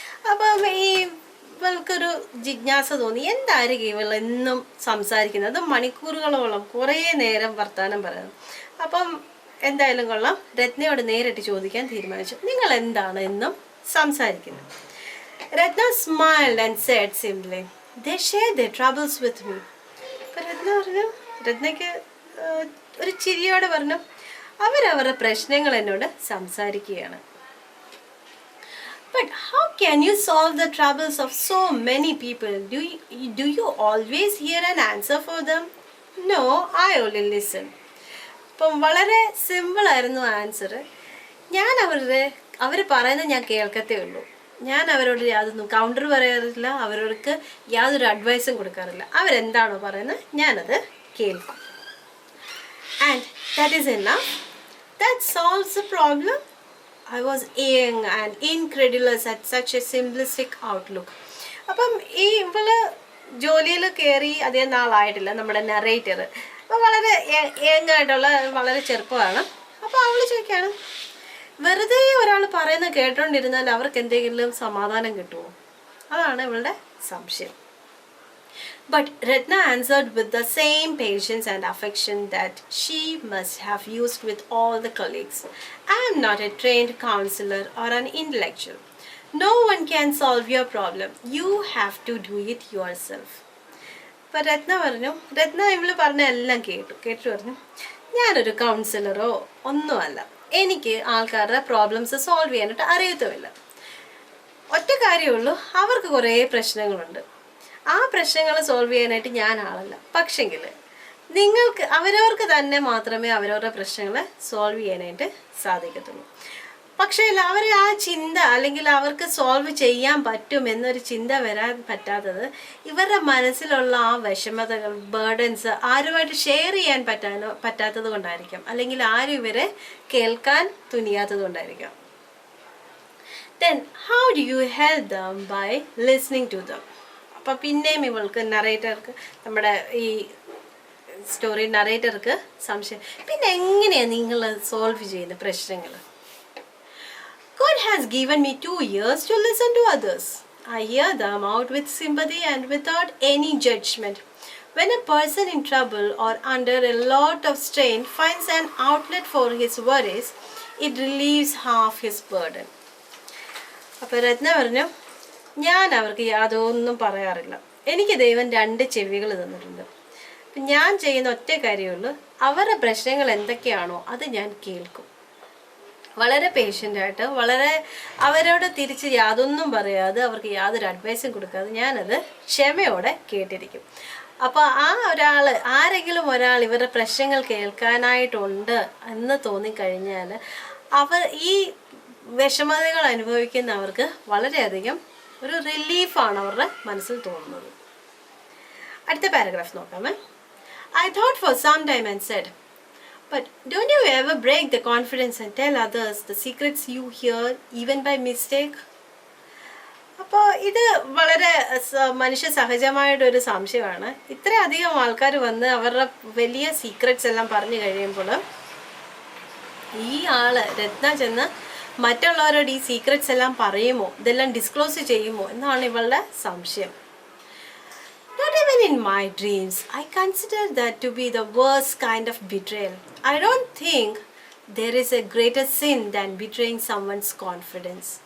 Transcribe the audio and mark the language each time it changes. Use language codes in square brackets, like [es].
[ml] അപ്പം ഇവൾക്കൊരു ജിജ്ഞാസ തോന്നി, എന്തായിരിക്കും ഇവൾ എന്നും സംസാരിക്കുന്നത്, മണിക്കൂറുകളോളം കുറേ നേരം വർത്തമാനം പറയുന്നു. അപ്പം എന്തായാലും കൊള്ളാം, രത്നയോട് നേരിട്ട് ചോദിക്കാൻ തീരുമാനിച്ചു, നിങ്ങൾ എന്താണ് എന്നും സംസാരിക്കുന്നത്? [en] Ratna smiled and said simply, they share their troubles with me. [ml] അപ്പോൾ രത്നയ്ക്ക് ഒരു ചിരിയോടെ പറഞ്ഞു, അവരവരുടെ പ്രശ്നങ്ങൾ എന്നോട് സംസാരിക്കുകയാണ്. [en] But how can you solve the troubles of so many people? Do you always hear an answer for them? No, I only listen. [ml] അപ്പം വളരെ സിമ്പിളായിരുന്നു ആൻസർ. ഞാൻ അവർ പറയുന്നത് ഞാൻ കേൾക്കത്തേ ഉള്ളൂ. ഞാൻ അവരോട് യാതൊന്നും കൗണ്ടർ പറയാറില്ല, അവർക്ക് യാതൊരു അഡ്വൈസും കൊടുക്കാറില്ല. അവരെന്താണോ പറയുന്നത് ഞാനത് കേൾക്കും. [en] And that is enough. That solves the problem. I was young and incredulous at such a simplistic outlook. [ml] അപ്പം ഈ ഇവള് ജോലിയിൽ കയറി അധികം നാളായിട്ടില്ല, നമ്മുടെ നറേറ്റർ. അപ്പോൾ വളരെ യങ്ങായിട്ടുള്ള വളരെ ചെറുപ്പമാണ്. അപ്പോൾ അവൾ ചോദിക്കുകയാണ്, വെറുതെ ഒരാൾ പറയുന്നത് കേട്ടോണ്ടിരുന്നാൽ അവർക്ക് എന്തെങ്കിലും സമാധാനം കിട്ടുമോ? അതാണ് ഇവളുടെ സംശയം. [en] But Ratna answered with the same patience and affection that she must have used with all the colleagues. I am not a trained counselor or an intellectual. No one can solve your problem. You have to do it yourself. [ml] അപ്പോൾ രത്ന ഇവള് പറഞ്ഞ എല്ലാം കേട്ടു പറഞ്ഞു, ഞാനൊരു കൗൺസിലറോ ഒന്നുമല്ല, എനിക്ക് ആൾക്കാരുടെ പ്രോബ്ലംസ് സോൾവ് ചെയ്യാനായിട്ട് അറിയത്തുമില്ല. ഒറ്റ കാര്യമുള്ളൂ, അവർക്ക് കുറേ പ്രശ്നങ്ങളുണ്ട്. ആ പ്രശ്നങ്ങൾ സോൾവ് ചെയ്യാനായിട്ട് ഞാൻ ആളല്ല. പക്ഷെങ്കിൽ നിങ്ങൾക്ക് അവരവർക്ക് തന്നെ മാത്രമേ അവരവരുടെ പ്രശ്നങ്ങൾ സോൾവ് ചെയ്യാനായിട്ട് സാധിക്കത്തുള്ളൂ. പക്ഷേ അവർ ആ ചിന്ത, അല്ലെങ്കിൽ അവർക്ക് സോൾവ് ചെയ്യാൻ പറ്റുമെന്നൊരു ചിന്ത വരാൻ പറ്റാത്തത് ഇവരുടെ മനസ്സിലുള്ള ആ വിഷമതകൾ, ബേർഡൻസ് ആരുമായിട്ട് ഷെയർ ചെയ്യാൻ പറ്റാത്തത് കൊണ്ടായിരിക്കാം, അല്ലെങ്കിൽ ആരും ഇവരെ കേൾക്കാൻ തുനിയാത്തത് കൊണ്ടായിരിക്കാം. [en] Then how do you help them? By listening to them. [ml] അപ്പം പിന്നെയും ഇവൾക്ക് നറേറ്റർക്ക്, നമ്മുടെ ഈ സ്റ്റോറി നറേറ്റർക്ക് സംശയം, പിന്നെ എങ്ങനെയാണ് നിങ്ങൾ സോൾവ് ചെയ്യുന്ന പ്രശ്നങ്ങൾ? [en] God has given me 2 ears to listen to others. I hear them out with sympathy and without any judgment. When a person in trouble or under a lot of strain finds an outlet for his worries, it relieves half his burden. [ml] അപ്പോൾ രത്ന പറഞ്ഞു, ഞാൻ അവർക്ക് യാതൊന്നും പറയാറില്ല. എനിക്ക് ദൈവം 2 ചെവികൾ തന്നിട്ടുണ്ട്. അപ്പം ഞാൻ ചെയ്യുന്ന ഒറ്റ കാര്യമുള്ളൂ, അവരുടെ പ്രശ്നങ്ങൾ എന്തൊക്കെയാണോ അത് ഞാൻ കേൾക്കും. വളരെ പേഷ്യൻ്റായിട്ട്, വളരെ അവരോട് തിരിച്ച് യാതൊന്നും പറയാതെ, അവർക്ക് യാതൊരു അഡ്വൈസും കൊടുക്കാതെ ഞാനത് ക്ഷമയോടെ കേട്ടിരിക്കും. അപ്പോൾ ആരെങ്കിലും ഒരാൾ ഇവരുടെ പ്രശ്നങ്ങൾ കേൾക്കാനായിട്ടുണ്ട് എന്ന് തോന്നിക്കഴിഞ്ഞാൽ ഈ വിഷമതകൾ അനുഭവിക്കുന്നവർക്ക് വളരെയധികം ഒരു റിലീഫാണ് അവരുടെ മനസ്സിൽ തോന്നുന്നത്. അടുത്ത paragraph നോക്കാമേ. [en] I thought for some time and said, but don't you ever break the confidence and tell others the secrets you hear even by mistake? [ml] അപ്പോൾ ഇത് വളരെ മനുഷ്യ സഹജമായിട്ടൊരു സംശയമാണ്. ഇത്രയധികം ആൾക്കാർ വന്ന് അവരുടെ വലിയ സീക്രറ്റ്സ് എല്ലാം പറഞ്ഞു കഴിയുമ്പോൾ ഈ രത്ന ചെന്ന് മറ്റുള്ളവരോട് ഈ സീക്രറ്റ്സ് എല്ലാം പറയുമോ, ഇതെല്ലാം ഡിസ്ക്ലോസ് ചെയ്യുമോ എന്നാണ് ഇവളുടെ സംശയം. [en] Not even in my dreams. I consider that to be the worst kind of betrayal. I don't think there is a greater sin than betraying someone's confidence.